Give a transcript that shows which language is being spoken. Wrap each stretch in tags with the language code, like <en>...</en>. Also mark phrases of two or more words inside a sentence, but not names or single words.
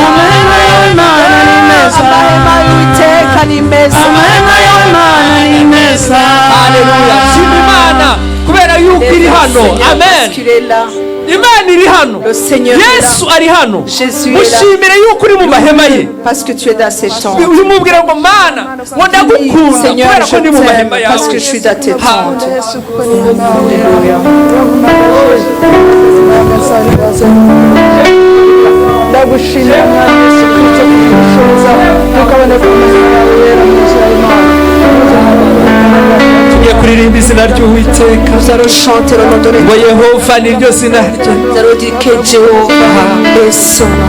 <rw>Amahema yawe Mana ni meza. Amahema y'Uwiteka ni meza. Amahema yawe Mana ni meza. Haleluya. Shima Imana kubera yuko iri hano. Amen. Imana iri hano. Yesu ari hano. Mushimire yuko uri mu mahema ye.</rw> <fr>Parce que tu es dans ces tentes.</fr> <rw>Umubwira ngo Mana, ngo ndagukunda</rw> <fr>Seigneur,</fr> <rw>kubera ko</rw> <fr>je</fr> <rw>ndi mu mahema</rw> <fr>t'aime</fr> <rw>yawe.</rw> <fr>parce que je suis dans tes tentes.</fr> <rw>Ndagushimira Mwami Yesu Kristo. tugiye kuririmba izina ry'Uwiteka</rw> <fr>Nous allons chanter le nom de</fr> <rw>ngo</rw> <fr>l'Éternel.</fr> <rw>Yehova ni ryo zina rye.</rw> <fr>Nous allons dire que Jéhovah est son nom.</fr>